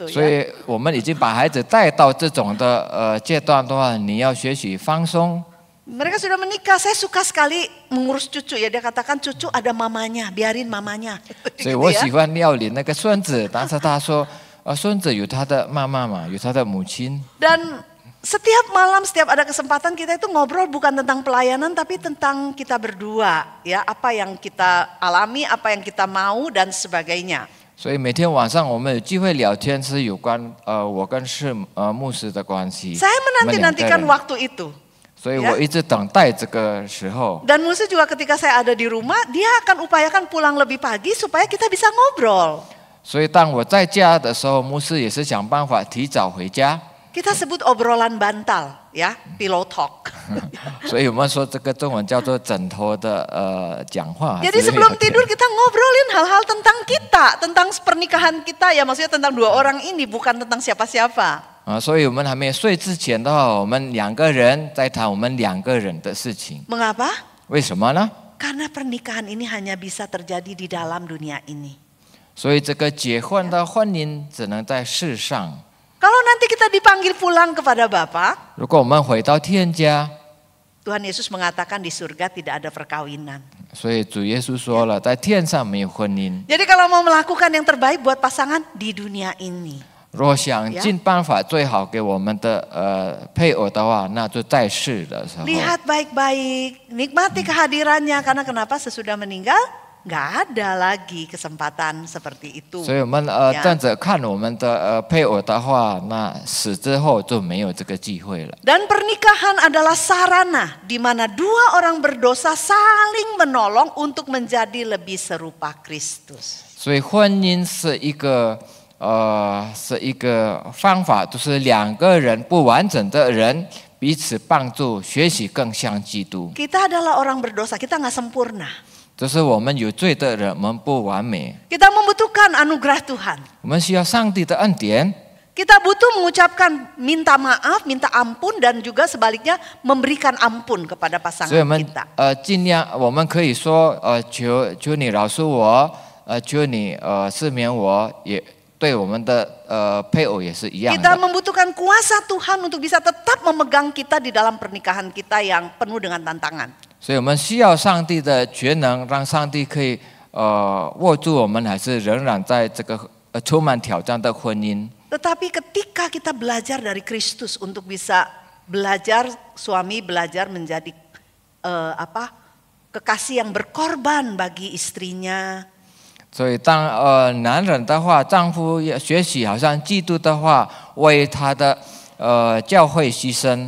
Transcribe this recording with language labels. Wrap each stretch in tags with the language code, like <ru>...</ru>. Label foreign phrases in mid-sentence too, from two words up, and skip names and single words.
<zh>所 ya. 以我们已经把孩子带到这种的阶段的话，你要学习放松。</zh> <id>Mereka sudah menikah, saya suka sekali mengurus cucu ya, dia katakan cucu ada mamanya, biarin mamanya.</id> <zh>所以我喜欢料理那个孙子，但是他说孙子有他的妈妈嘛，有他的母亲。</zh> <id>Dan setiap malam, setiap ada kesempatan kita itu ngobrol bukan tentang pelayanan tapi tentang kita berdua ya, apa yang kita alami, apa yang kita mau dan sebagainya.</id> <zh>所以每天晚上我们有机会聊天，是有关我跟牧师的关系。</zh> <id>Saya menanti-nantikan waktu itu.</id> <zh>所以我一直等待这个时候。</zh> <id>Dan muse juga ketika saya ada di rumah, dia akan upayakan pulang lebih pagi supaya kita bisa ngobrol.</id> <zh>所以当我在家的时候，牧师也是想办法提早回家。</zh> <id>Kita sebut obrolan bantal ya,</id> <en>pillow talk.</en> <zh>所以我们说这个中文叫做枕头的讲话。</zh> <id>Jadi sebelum tidur kita ngobrolin hal-hal tentang kita, tentang pernikahan kita ya, maksudnya tentang dua orang ini bukan tentang siapa-siapa.</id> <zh>所以我们还没睡之前的话，我们两个人在谈我们两个人的事情。</zh> <id>Mengapa?</id> <zh>为什么呢？</zh> <id>Karena pernikahan ini hanya bisa terjadi di dalam dunia ini.</id> <zh>所以这个结婚的婚姻只能在世上。</zh> <id>Kalau nanti kita dipanggil pulang kepada Bapa,</id> <zh>如果我们回到天家，</zh> <id>Tuhan Yesus mengatakan di surga tidak ada perkawinan.</id> <zh>所以主耶稣说了，在天上没有婚姻。</zh> <id>Jadi kalau mau melakukan yang terbaik buat pasangan di dunia ini.</id> <zh>如果想尽办法最好给我们的配偶的话，那就在世的时候。</zh> <id>Lihat baik-baik, nikmati kehadirannya, karena kenapa sesudah meninggal nggak ada lagi kesempatan seperti itu.</id> <zh>所以我们站着看我们的配偶的话，那死之后就没有这个机会了。</zh> <id>Dan pernikahan adalah sarana di mana dua orang berdosa saling menolong untuk menjadi lebih serupa Kristus.</id> <zh>所以婚姻是一个方法，就是两个人不完整的人彼此帮助，学习更像基督。</zh> <id>Kita adalah orang berdosa, kita nggak sempurna.</id> <zh>就是我们有罪的人，我们不完美，</zh> <id>Kita membutuhkan anugerah Tuhan.</id> <zh>我们需要上帝的恩典。</zh> <id>Kita butuh mengucapkan minta maaf, minta ampun, dan juga sebaliknya memberikan ampun kepada</id> <zh>所以</zh> <id>pasangan</id> <zh>我们</zh> <id>kita.</id> <zh>尽量，我们可以说求你饶恕我，求你赦免我，也对我们的配偶也是一样</zh> <id>Kita</id> <zh>的。</zh> <id>membutuhkan kuasa Tuhan untuk bisa tetap memegang kita di dalam pernikahan kita yang penuh dengan tantangan.</id> <zh>所以我们需要上帝的全能，让上帝可以握住我们，还是仍然在这个充满挑战的婚姻。</zh> <id>Tetapi ketika kita belajar dari Kristus untuk bisa belajar, suami belajar menjadi kekasih yang berkorban bagi istrinya.</id> <zh>所以当男人的话，丈夫要学习好像基督的话，为他的教会牺牲。</zh>